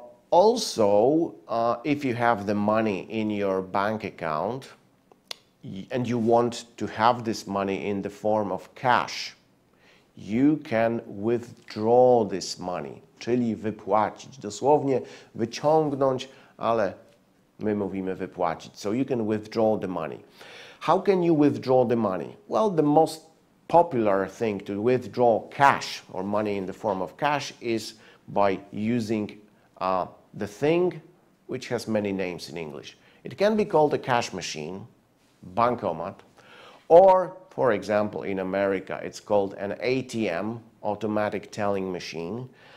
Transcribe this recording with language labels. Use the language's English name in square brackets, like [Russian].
[English] Also, if you have the money in your bank account and you want to have this money in the form of cash, you can withdraw this money, [Polish] czyli wypłacić. Dosłownie wyciągnąć, ale my mówimy wypłacić. [English] So you can withdraw the money. How can you withdraw the money? Well, the most popular thing to withdraw cash or money in the form of cash is by using the thing which has many names in English. It can be called a cash machine, bankomat, or, for example, in America, it's called an ATM, automatic telling machine.